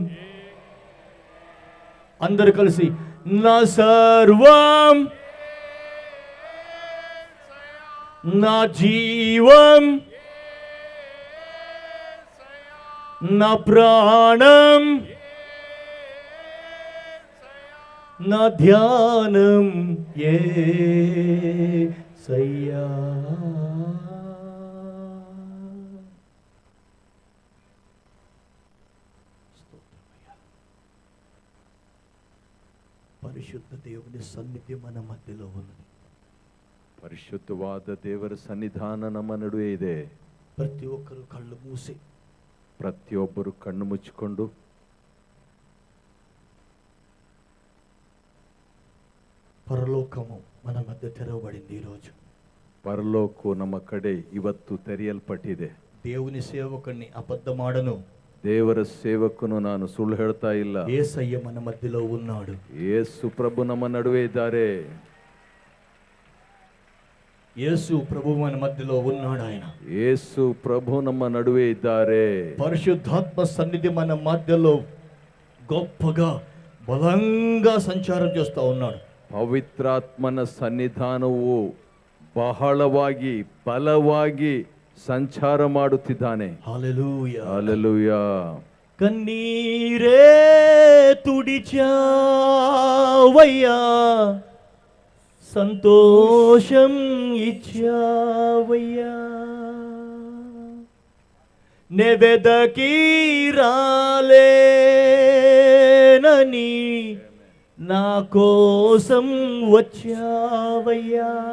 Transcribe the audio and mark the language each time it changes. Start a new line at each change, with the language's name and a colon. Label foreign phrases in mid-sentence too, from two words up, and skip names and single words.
Telugu: అందరు కలిసి నా సర్వం నా జీవం నా ప్రాణం నా ధ్యానం యేసయ్యా. పరిశుద్ధ దేవుని సన్నిధి మన మధ్యలో ఉన్నది.
Kannada: ಪರಿಶುದ್ಧವಾದ ದೇವರ ಸನ್ನಿಧಾನ ನಮ್ಮ ನಡುವೆ ಇದೆ.
Telugu: ప్రతి ఒక్కరు కళ్ళు మూసి
Kannada: ಪ್ರತಿಯೊಬ್ಬರು ಕಣ್ಣು ಮುಚ್ಚಿಕೊಂಡು
Telugu: పరలోకము మన మధ్య తెరవబడింది. ఈరోజు
Kannada: ಪರಲೋಕವು ನಮ್ಮ ಕಡೆ ಇವತ್ತು ತೆರೆಯಲ್ಪಟ್ಟಿದೆ.
Telugu: దేవుని సేవకుని అబద్ధమాడను.
Kannada: ದೇವರ ಸೇವಕನು ನಾನು ಸುಳ್ಳು ಹೇಳ್ತಾ ಇಲ್ಲ.
Telugu: యేసయ్య మన మధ్యలో ఉన్నాడు.
Kannada: ಯೇಸು ಪ್ರಭು ನಮ್ಮ ನಡುವೆ ಇದ್ದಾರೆ.
Telugu: యేసు ప్రభు మన మధ్యలో ఉన్నాడు. ఆయన
Kannada: ಯೇಸು ಪ್ರಭು ನಮ್ಮ ನಡುವೆ ಇದ್ದಾರೆ.
Telugu: పరిశుద్ధాత్మ సన్నిధి మన మధ్యలో గొప్పగా బలంగా సంచారం చేస్తూ ఉన్నాడు.
Kannada: ಪವಿತ್ರಾತ್ಮನ ಸನ್ನಿಧಾನವು ಬಹಳವಾಗಿ ಬಲವಾಗಿ ಸಂಚಾರ ಮಾಡುತ್ತಿದ್ದಾನೆ.
Telugu: హల్లెలూయా
Kannada: ಹಲ್ಲೆಲೂಯಾ.
Telugu: కన్నీరే తుడిచావయ్యా, సంతోషం ఇచ్చావయ్యా, నే వెదకి రాలేనని నా కోసం వచ్చావయ్యా.